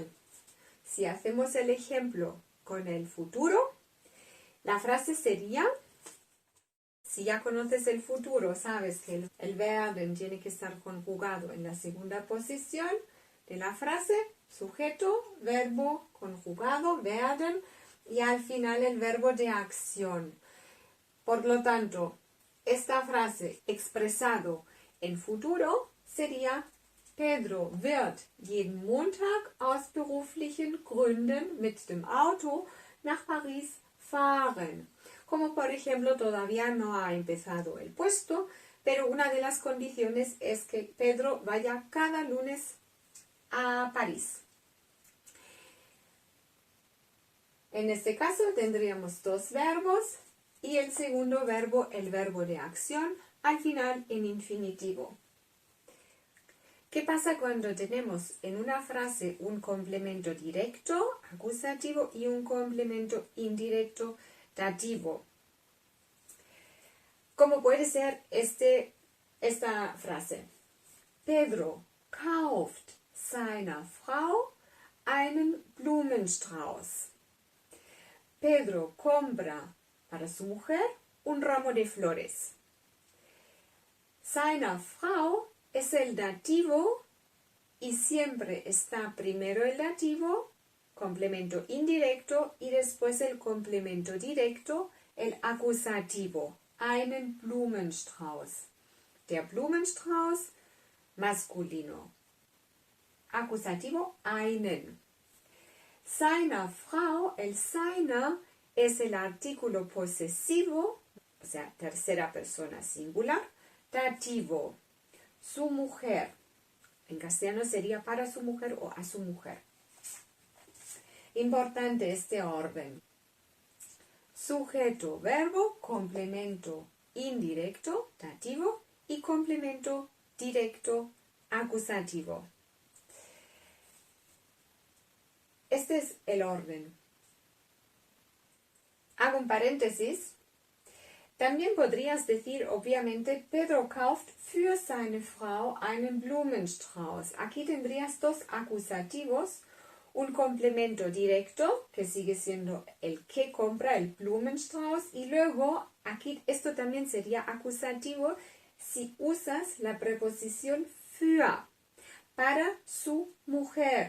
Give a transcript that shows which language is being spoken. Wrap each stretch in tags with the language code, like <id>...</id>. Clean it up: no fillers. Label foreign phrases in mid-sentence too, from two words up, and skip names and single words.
<es>Si hacemos el ejemplo con el futuro, la frase sería, si ya conoces el futuro, sabes que el werden tiene que estar conjugado en la segunda posición de la frase, sujeto, verbo, conjugado, werden, y al final el verbo de acción. Por lo tanto, esta frase expresado en futuro sería,</es> <de>Pedro wird jeden Montag aus beruflichen Gründen mit dem Auto nach París fahren.</de> <es>Como por ejemplo todavía no ha empezado el puesto, pero una de las condiciones es que Pedro vaya cada lunes a París. En este caso tendríamos 2 verbos y el segundo verbo, el verbo de acción, al final en infinitivo. ¿Qué pasa cuando tenemos en una frase un complemento directo, acusativo, y un complemento indirecto, dativo? ¿Cómo puede ser esta frase?</es> <de>Pedro kauft seiner Frau einen Blumenstrauß.</de> <es>Pedro compra para su mujer un ramo de flores.</es> <de>Seiner Frau</de> <es>es el dativo y siempre está primero el dativo, complemento indirecto, y después el complemento directo, el acusativo.</es> <de>Einen Blumenstrauß. Der Blumenstrauß, masculino.</de> <es>Acusativo, einen.</es> <de>Seiner Frau,</de> <es>el seiner es el artículo posesivo, o sea, tercera persona singular, dativo. Su mujer, en castellano sería para su mujer o a su mujer. Importante este orden. Sujeto, verbo, complemento indirecto, dativo, y complemento directo, acusativo. Este es el orden. Hago un paréntesis. También podrías decir, obviamente,</es> <de>Pedro kauft für seine Frau einen Blumenstrauß.</de> <es>Aquí tendrías dos acusativos, un complemento directo, que sigue siendo el que compra, el Blumenstrauß, y luego, aquí esto también sería acusativo si usas la preposición für, para su mujer.</es>